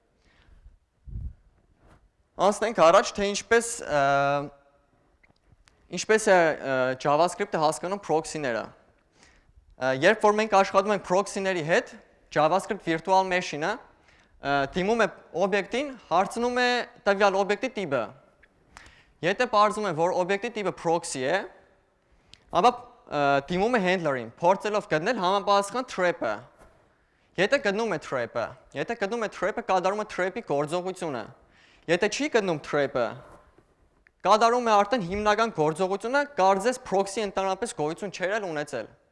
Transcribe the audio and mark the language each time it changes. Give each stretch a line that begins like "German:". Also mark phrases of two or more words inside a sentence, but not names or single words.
Armenian: Անցնենք առաջ, թե ինչպես է JavaScript-ը հասկանում proxy-ները։ Երբ որ մենք աշխատում ենք proxy-ների հետ, JavaScript
English: virtual machine-ը
Armenian: դիմում է օբյեկտին, հարցնում է տվյալ օբյեկտի տիպը։ Եթե պարզում է, որ օբյեկտի տիպը proxy է, ապա դիմում է handler-ին, փորձելով գտնել համապատասխան trap-ը։ Եթե գտնում է trap-ը, կատարում է trap-ի գործողությունը։ Եթե չի գտնում trap-ը, կատարում է արդեն հիմնական գործողությունը, կարծես proxy ընդհանրապես գոյություն չէր ունեցել։